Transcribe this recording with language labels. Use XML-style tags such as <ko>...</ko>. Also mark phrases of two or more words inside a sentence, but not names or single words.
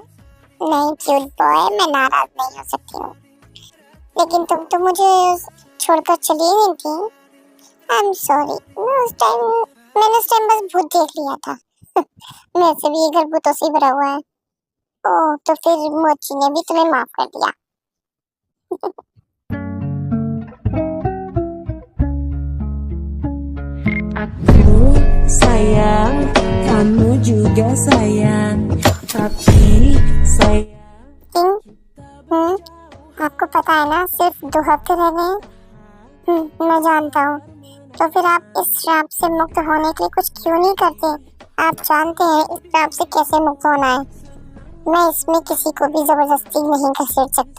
<hi>नहीं</hi> <en>cute boy,</en> <hi>मैं नाराज नहीं हो सकती हूँ, लेकिन तुम तो मुझे छोड़कर चली गई थी।</hi> <en>I am sorry.</en> <hi>मैंने उस टाइम बस भूत देख लिया था। मेरे से भी ये घर भूतों से भरा हुआ है। ओह, तो फिर मोची ने भी तुम्हें माफ कर दिया।</hi> <id>Aku sayang, kamu juga sayang, tapi sayang.</id> <hi>आपको पता है ना, सिर्फ 2 हफ्ते रह गए। मैं जानता हूँ। तो फिर आप इस श्राप से मुक्त होने के लिए कुछ क्यों नहीं करते? आप जानते हैं इस श्राप से कैसे मुक्त होना है। मैं इसमें किसी को भी जबरदस्ती नहीं घसीट सकता।</hi>